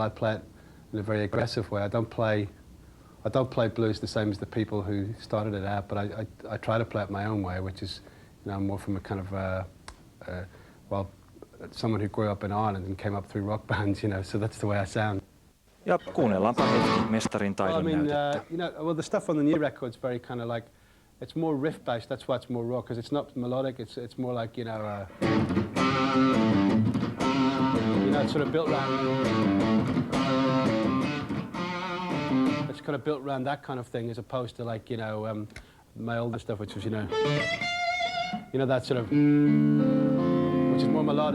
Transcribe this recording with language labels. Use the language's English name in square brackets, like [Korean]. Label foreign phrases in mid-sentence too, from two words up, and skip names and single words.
[English] I play it in a very aggressive way. I don't play blues the same as the people who started it out, but I try to play it my own way, which is, you know, more from a kind of well, someone who grew up in Ireland and came up through rock bands, you know. So that's the way I sound. [Finnish] Ja kuunnellaanpa hetki mestarin taidon näytettä. [English] You know, well, the stuff on the new record's very kind of like, it's more riff-based. That's why it's more raw, because it's not melodic. It's more like, you know, it's sort of built around. It's kind of built around that kind of thing, as opposed to like, you know, my older stuff, which was, you know, that sort of, which is more melodic.